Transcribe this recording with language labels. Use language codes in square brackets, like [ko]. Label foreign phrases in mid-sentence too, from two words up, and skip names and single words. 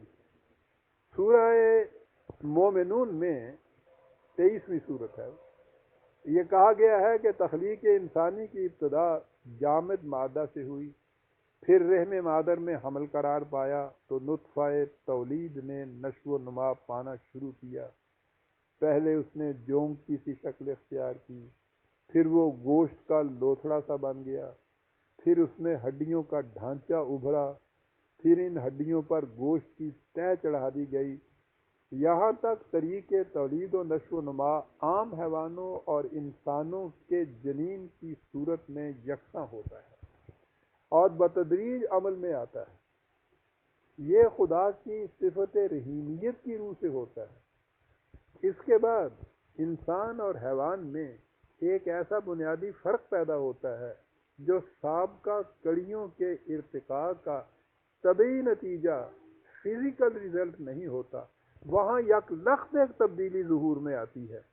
[ur] سورہ مومنون میں 23ویں سورت ہے، یہ کہا گیا ہے کہ تخلیق انسانی کی ابتدا جامد مادہ سے ہوئی، پھر رحم مادر میں حمل قرار پایا تو نطفہ تولید نے نشو و نما پانا شروع کیا۔ پہلے اس نے جونک کی سی شکل اختیار کی، پھر وہ گوشت کا لوتھڑا سا بن گیا، پھر اس میں ہڈیوں کا ڈھانچہ ابھرا، پھر ان ہڈیوں پر گوشت کی تہہ چڑھا دی گئی، یہاں تک طریق تولید و نشو و نما عام حیوانوں اور انسانوں کے جنین کی صورت میں یکساں ہوتا ہے اور بتدریج عمل میں آتا ہے۔ یہ خدا کی صفت رحیمیت کی روح سے ہوتا ہے۔ اس کے بعد انسان اور حیوان میں ایک ایسا بنیادی فرق پیدا ہوتا ہے جو سابقہ کڑیوں کے ارتقاء کا طبعی نتیجہ [en] physical result [ur] نہیں ہوتا، وہاں یک لخت ایک تبدیلی ظہور میں آتی ہے۔